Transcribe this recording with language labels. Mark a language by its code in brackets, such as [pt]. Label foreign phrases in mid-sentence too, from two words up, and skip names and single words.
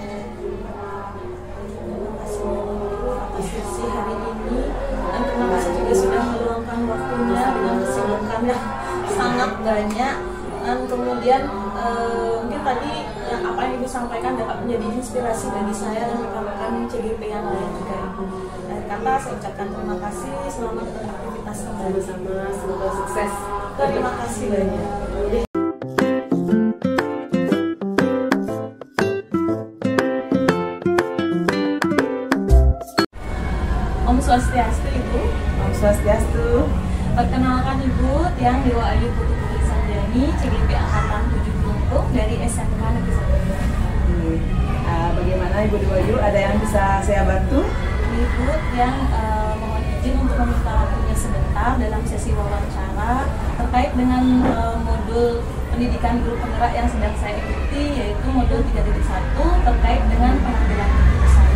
[id] Terima kasih diskusi hari ini, dan terima kasih juga sudah meluangkan waktunya dengan kesibukan yang sangat banyak. Dan kemudian mungkin tadi apa yang Ibu sampaikan dapat menjadi inspirasi bagi saya dan rekan-rekan CGP yang lain juga Ibu. Dari kata saya ucapkan terima kasih, selamat beraktivitas kembali. Sama-sama, semoga sukses. Terima kasih banyak. [ban] Om Swastiastu Ibu. Om Swastiastu. [id] Perkenalkan Ibu, Tiang Dewa Ayu Putu Putri Sanjani, CGP Angkatan 7 Kelungkung dari SMK Negeri 1. Bagaimana Ibu Dewa Ayu? Ada yang bisa saya bantu? Ibu yang mohon izin untuk meminta waktunya sebentar dalam sesi wawancara terkait dengan modul pendidikan guru penggerak yang sedang saya ikuti, yaitu modul 3.1 terkait dengan pengambilan keputusan.